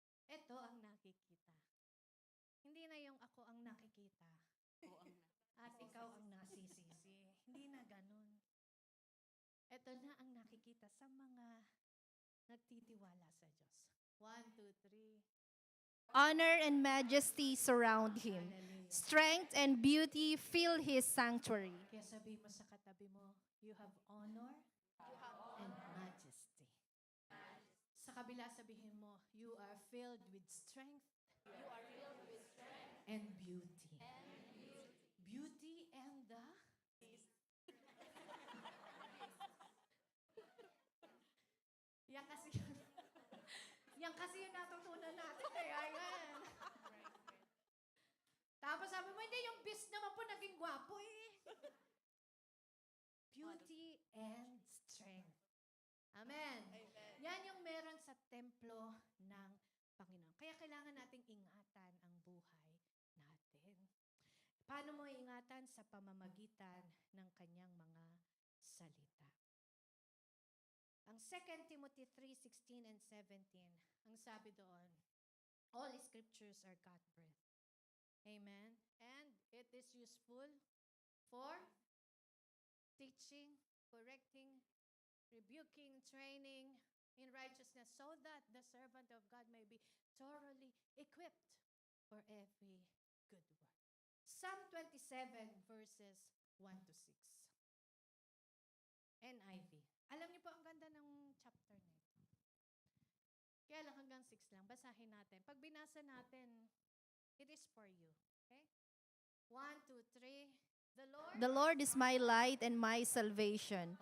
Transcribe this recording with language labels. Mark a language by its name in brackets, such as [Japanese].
[Filipino] Ito ang nakikita. Hindi na yung ako ang nakikita. At ikaw ang nasisisi. Hindi na ganun. Ito na ang nakikita sa mga nagtitiwala sa Diyos. [English] 1, 2, 3. Honor and majesty surround him. Hallelujah. Strength and beauty fill his sanctuary. [Filipino] Kaya sabi mo sa katabi mo, [English] you have honor and majesty. [Filipino] Sa kabila sabihin mo, [English] you are filled with strength and beauty. [Filipino] Beauty and the yan kasi yan kasi yung natutunan natin. Kaya yan. Tapos sabi mo, hindi, yung beast naman po naging gwapo eh. Beauty and strength. Amen. Yan yung meron sa templo ng Panginoon. Kaya kailangan nating ingatan ang buhay natin. Paano mo ingatan? Sa pamamagitan ng kanyang mga salita. [English] Ang 2 Timothy 3:16 and 17, [Filipino] ang sabi doon, [English] all scriptures are God-breathed. Amen? And it is useful for teaching, correcting, rebuking, training in righteousness, so that the servant of God may be thoroughly equipped for every good work. Psalm 27 verses 1 to 6. NIV. [Filipino] Alam niyo po, ang ganda ng chapter na ito. Kaya lang hanggang 6 lang. Basahin natin. Pag binasa natin, [English] it is for you. Okay? 1, 2, 3. The Lord is my light and my salvation.